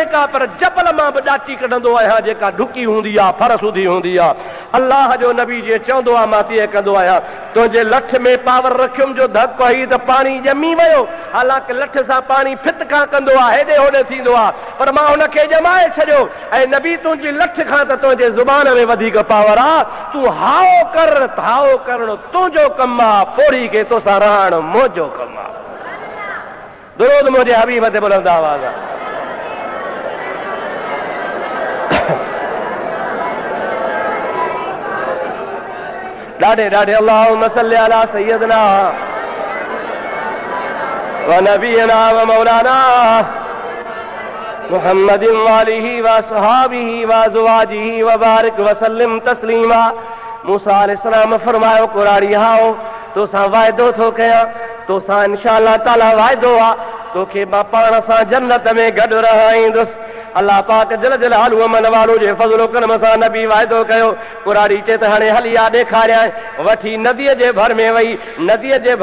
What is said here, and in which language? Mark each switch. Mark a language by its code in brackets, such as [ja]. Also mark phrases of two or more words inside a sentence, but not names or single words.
[sd] का पर जबल मां बि ॾाची कढंदो आहियां जेका ढुकी हूंदी आहे फरसूदी हूंदी आहे अल्लाह जो नबी जे चवंदो आहे मां तीअं कंदो आहियां तुंहिंजे लठ में पावर रखियुमि जो धक हई त पाणी ॼमी वियो हालांकि लठ सां पाणी फितका कंदो आहे हेॾे होॾे थींदो आहे पर मां हुनखे ॼमाए छॾियो ऐं नबी तुंहिंजी लठ खां त तुंहिंजे ज़ुबान में वधीक पावर आहे तूं हाओ कर हाओ करणु तुंहिंजो कमु आहे पोड़ी खे तोसां रहणु मुंहिंजो कमु आहे दुरूद मुझे हबीब ते बुलंद आवाज़ ॾाढे ॾाढे [ar] اللهم صل على سيدنا ونبينا ومولانا محمد وآله وأصحابه وأزواجه وبارك وسلم تسليما [sd] मूसा अलैहिस्सलाम फरमायो कुराड़ी हाओ तोसां वाइदो थो कयां तोसां [ar] إن شاء الله تعالى [sd] वाइदो आहे तोखे मां पाण सां जन्नत में गॾु रहाईंदुसि अल्लाह पाक [ar] جل جلاله [sd] मन वारो जे फज़लो करम सां नबी वाइदो कयो कुराड़ी चए त हाणे हली आ ॾेखारियां वठी नदीअ जे भर में वई नदीअ जे